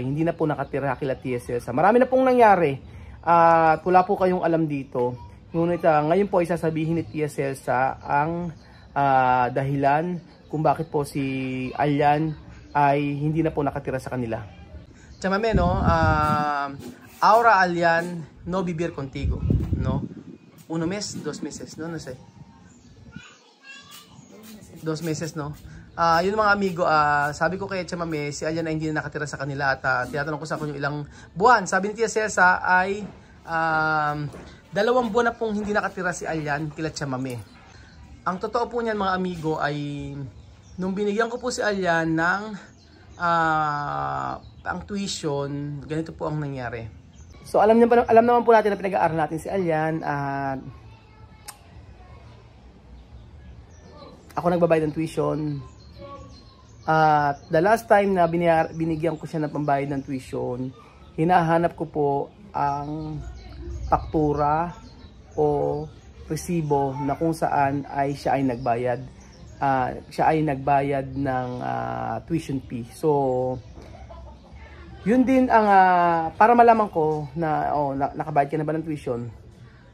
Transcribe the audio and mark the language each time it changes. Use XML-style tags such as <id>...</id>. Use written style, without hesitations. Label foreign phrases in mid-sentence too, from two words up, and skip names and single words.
<tl>Hindi na po nakatira kila Tia Cesa. Marami na pong nangyari. At wala po kayong alam dito. Ngunit ngayon po ay sasabihin ni Tia Cesa ang dahilan kung bakit po si Alyan ay hindi na po nakatira sa kanila.</tl> <es>Chamame, no? Ahora Alyan no vivir contigo, no? 1 mes, 2 meses, no? No sé. 2 meses, no?</es> <tl>Yun mga amigo, sabi ko kay Chamame, si Alyan ay hindi na nakatira sa kanila at tinatanong ko sa kanya ilang buwan. Sabi ni Tia Cesa ay 2 buwan na pong hindi nakatira si Alyan kila Chamame. Ang totoo po niyan mga amigo ay nung binigyan ko po si Alyan ng ang tuition, ganito po ang nangyari. So alam naman po natin na pinag-aaral natin si Alyan at ako nagbabayad ng tuition.</tl> <en>At the last time</en> <tl>na binigyan ko siya ng pambayad ng tuition, hinahanap ko po ang faktura o resibo na kung saan ay siya ay nagbayad ng</tl> <en>tuition fee.</en> <tl>So yun din ang para malaman ko na nakabayad ka na ba ng tuition.</tl>